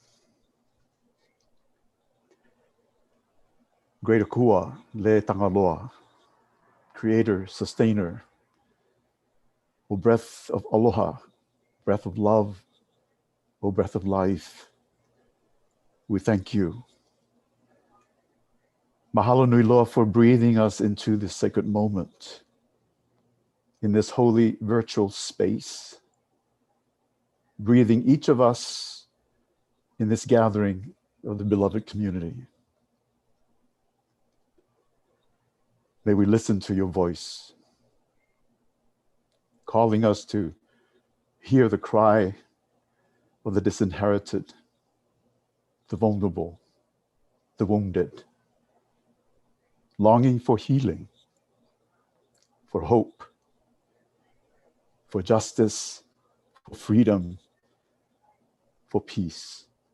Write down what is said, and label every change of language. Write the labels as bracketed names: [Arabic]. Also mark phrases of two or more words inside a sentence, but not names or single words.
[English] Great Akua, Le Tangaloa, Creator, Sustainer, O breath of aloha, breath of love, O breath of life, we thank you. [Hawaiian] Mahalo nui loa [English] for breathing us into this sacred moment, in this holy virtual space, breathing each of us in this gathering of the beloved community. May we listen to your voice, calling us to hear the cry of the disinherited, the vulnerable, the wounded, longing for healing, for hope, for justice, for freedom, for peace.